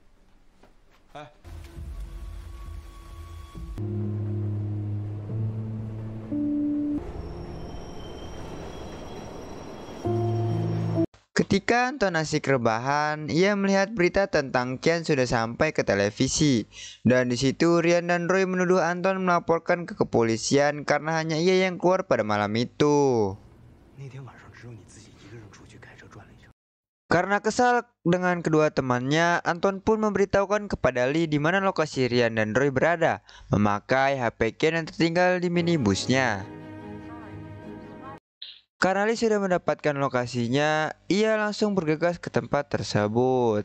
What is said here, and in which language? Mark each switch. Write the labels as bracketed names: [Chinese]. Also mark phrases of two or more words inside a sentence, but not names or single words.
[Indonesian] Ketika Anton asik rebahan, ia melihat berita tentang Kian sudah sampai ke televisi. Dan di situ Rian dan Roy menuduh Anton melaporkan ke kepolisian karena hanya ia yang keluar pada malam itu. [Chinese] 那天晚上只有你自己一个人出去开车转了一圈。 [Indonesian] Karena kesal dengan kedua temannya, Anton pun memberitahukan kepada Lee di mana lokasi Rian dan Roy berada, memakai HP Kian yang tertinggal di minibusnya. Karena Lee sudah mendapatkan lokasinya, ia langsung bergegas ke tempat tersebut.